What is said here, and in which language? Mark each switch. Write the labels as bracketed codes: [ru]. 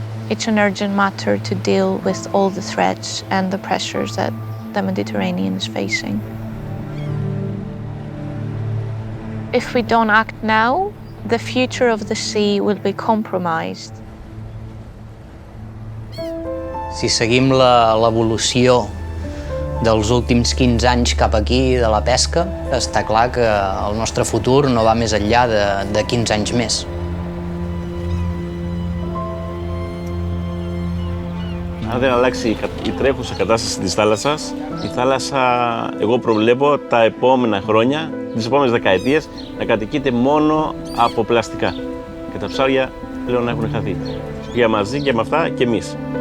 [en] It's an urgent matter to deal with all the threats and the pressures that the Mediterranean is facing. If we don't act now, the future of the sea will be compromised. [ca] Si seguim l'evolució dels últims 15 anys cap aquí de la pesca, està clar que el nostre futur no va més enllà de 15 anys més. [el] Αν δεν αλλάξει η τρέχουσα κατάσταση της θάλασσας, η θάλασσα, εγώ προβλέπω τα επόμενα χρόνια, τις επόμενες δεκαετίες, να κατοικείται μόνο από πλαστικά. Και τα ψάρια πλέον έχουν χαθεί. Για μαζί και με αυτά και εμείς.